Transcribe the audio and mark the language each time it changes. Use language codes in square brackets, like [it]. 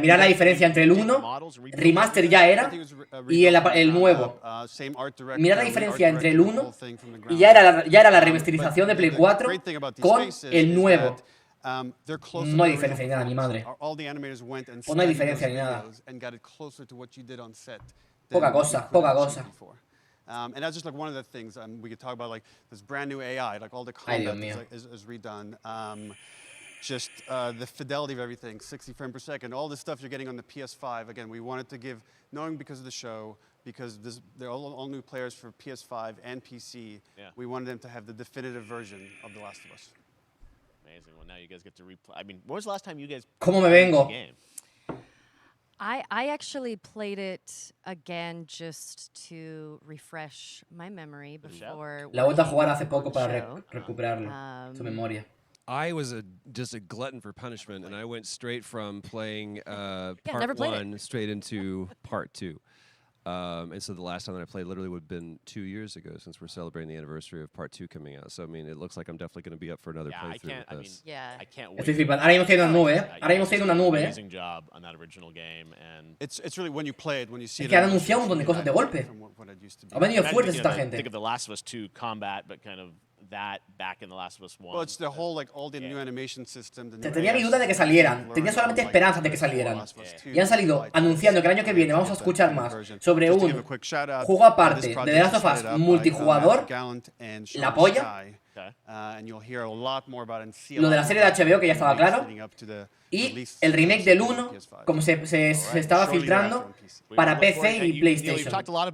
[es] Mirad la diferencia entre el 1, remaster ya era, y el nuevo. Mirad la diferencia entre el 1 y ya era la remasterización de Play 4 con el nuevo. No hay diferencia ni nada, mi madre. O no hay diferencia ni nada. Poca cosa, poca cosa. [en] And that's just like one of the things we could talk about, like this brand new AI, like all the combat is redone. Just the fidelity of everything, 60 frames per second, all the stuff you're getting on the PS5. Again, we wanted to give, knowing because of the show, because they're all new players for PS5 and PC, we wanted them to have the definitive version of The Last of Us. Amazing. Well, now you guys get to replay. I mean, when was the last time you guys [es] ¿Cómo me vengo? [en] played the game? I actually played it again just to refresh my memory before. [es] La he vuelto a jugar hace poco para recuperarlo, su memoria. [en] I was just a glutton for punishment, and I went straight from playing part 1 straight into part 2. And so the last time that I played literally would have been 2 years ago, since we're celebrating the anniversary of part 2 coming out. So I mean, it looks like I'm definitely going to be up for another playthrough with this. I can't wait. [es] Estoy flipando. Ahora mismo estoy en una nube, Ahora mismo estoy en una nube, [en] Amazing job on that original game, and it's really when you play it, when you see it. [es] Es que han anunciado un montón de cosas de golpe. Han venido fuertes esta gente. [en] Think of The Last of Us 2 combat, but kind of that back in The Last of Us 1. Well, it's the whole, like, all the new animation system. [es] Tenía mi duda de que salieran. Tenía solamente esperanzas de que salieran. Y han salido anunciando que el año que viene vamos a escuchar más sobre un juego aparte de The Last of Us multijugador. La polla. Lo de la serie de HBO, que ya estaba claro. Y el remake del 1, como se estaba filtrando, para PC y PlayStation.